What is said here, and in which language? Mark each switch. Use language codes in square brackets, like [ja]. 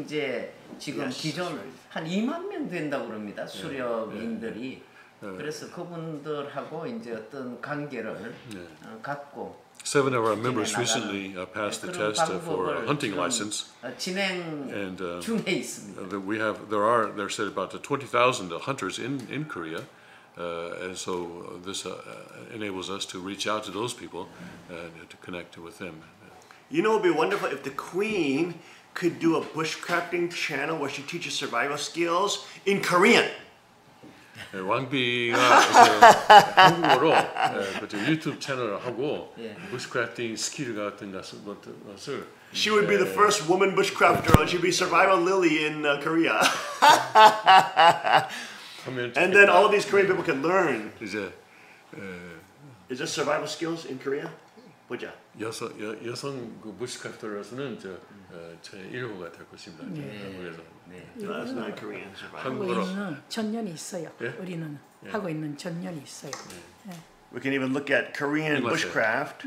[ko] 이제 지금 [en] Yes, [ko] 기존 한 2만 명 된다고 그럽니다. 수렵인들이. 그래서 그분들하고 이제 어떤 관계를 갖고 [en] 7 of our members recently passed the test for a hunting license, [ko] 진행 [en] and [ko] 중에 있습니다. [en] there said about 20,000 hunters in Korea, and so this enables us to reach out to those people to connect with them. You know, it would be wonderful if the Queen could do a bushcrafting channel where she teaches survival skills in Korean. [ko] 왕비가 한국어로 유튜브 채널을 하고 부시크래프팅 스킬 같은 것을 [en] She would be the first woman bushcrafter, and she'd be Survival Lily in Korea. And then all of these Korean people can learn. Is there survival skills in Korea? [ko] 보자. 여성 그 부시크래프터로서는 제 1호가 될 것입니다. 한국에서. [en] That's not Korean survival. [ko] 하고 있는 전년이 있어요. 예? 우리는 하고 있는 전년이 있어요. 예. [en] We can even look at Korean bushcraft.